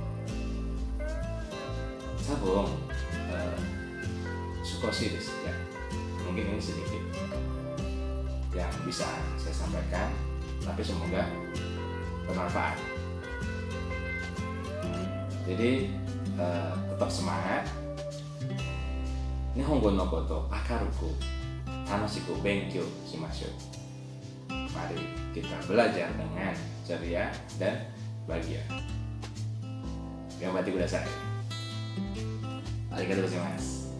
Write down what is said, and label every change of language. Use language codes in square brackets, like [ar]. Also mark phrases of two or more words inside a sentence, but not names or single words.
[id] Sabung Sukosis ya. Mungkin ini sedikit yang bisa saya sampaikan, tapi semoga bermanfaat. Jadi tetap semangat. [ja] 日本語のこと明るく楽しく勉強しましょう. [id] Mari kita belajar dengan ceria dan bahagia. [ja] 頑張ってください。ありがとうございます.